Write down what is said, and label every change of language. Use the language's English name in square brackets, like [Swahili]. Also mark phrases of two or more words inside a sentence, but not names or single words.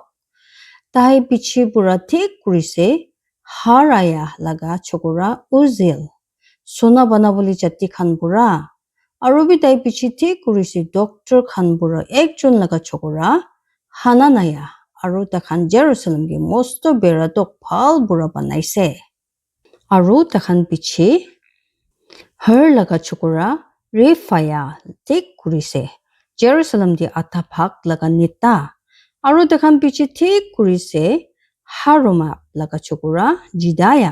[Naga Pidgin] Tai pichi pura thik kurise Haraya laga chokora Uzil. Sona banaboli chati khan pura. Aru bi tai pichi thik kurisi doctor khan pura ekjon laga chokora Hananaya. Aru ta khan Jerusalem ge mosto bera tok phal pura banaise. Aru ta khan pichi her laga chokora Refaya thik kurise. Jerusalem di atha bhag laga neta. Aru ta khan pichi thik kurise Haruma laga chokora Jidaya.